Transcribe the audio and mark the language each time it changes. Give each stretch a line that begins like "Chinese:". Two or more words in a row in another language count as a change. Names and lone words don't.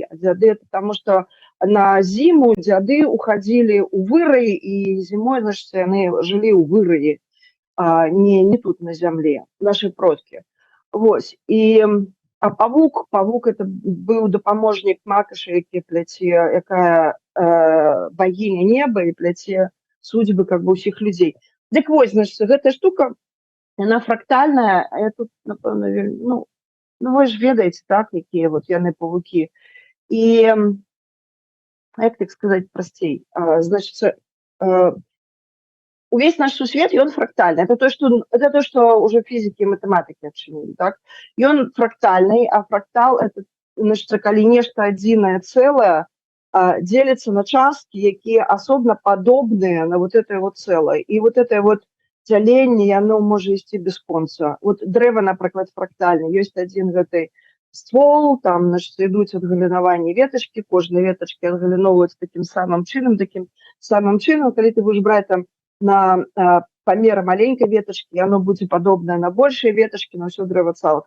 Belarusian: А дзяды это таму, што на зіму дзяды уходзілі ў выраі, і зімой, значыць, яны жылі ў выраі, не тут на зямле, нашы продкі. Вось. А павук это быў дапаможнік макаша, які пляце, якая багіня неба і пляце
Russian: судьбы как бы
Belarusian: ўсіх людзей. Дык вось, значыць, гэтая штука, яна фрактальная, а я тут, напэўна, вы ж ведаеце, так, якія вот яны павукі. І, як так сказаць прасцей, значыць, увесь наш сусвет, ён фрактальны.
Russian: Это то, что уже физики и математики
Belarusian: адчынілі, так? Ён фрактальны, а фрактал это, значыць, калі нешта адзінае цэлае
Russian: делится на
Belarusian: часткі, якія асобна падобныя на
Russian: вот это вот
Belarusian: цэлае. І
Russian: вот это вот
Belarusian: дзяленне, яно можа ісці без конца. Вот дрэва, напрыклад, фрактальны. Ёсць адзін гэты ствол, там, значит, ідуць адгалінаванні ветачкі, кожнай ветачкі адгаліноўваюць таким самым чынам, калі ты будешь браць там на памер маленькай ветачкі, яно будзе падобнае на большыя ветачкі, на ўсё дрэва цалкам.